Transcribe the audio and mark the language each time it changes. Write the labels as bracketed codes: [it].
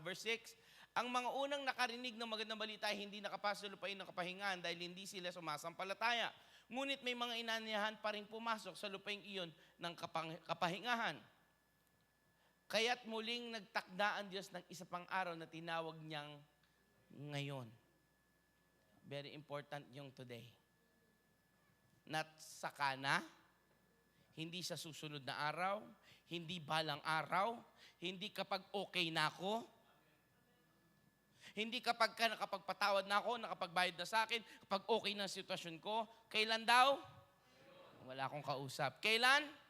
[tl] Verse 6, ang mga unang nakarinig ng magandang balita ay hindi nakapasulupain ng kapahingaan dahil hindi sila sumasampalataya. Ngunit may mga inaniyahan pa rin pumasok sa lupaing iyon ng kapahingahan. Kaya't muling nagtakda ang Diyos ng isa pang araw na tinawag niyang ngayon. [en] Very important yung today. [tl] Not sakana, hindi sa susunod na araw, hindi balang araw, hindi kapag okay na ako, hindi kapag nakapagpatawad na ako, nakapagbayad na sa akin, kapag okay na ang sitwasyon ko. Kailan daw? Wala akong kausap. Kailan?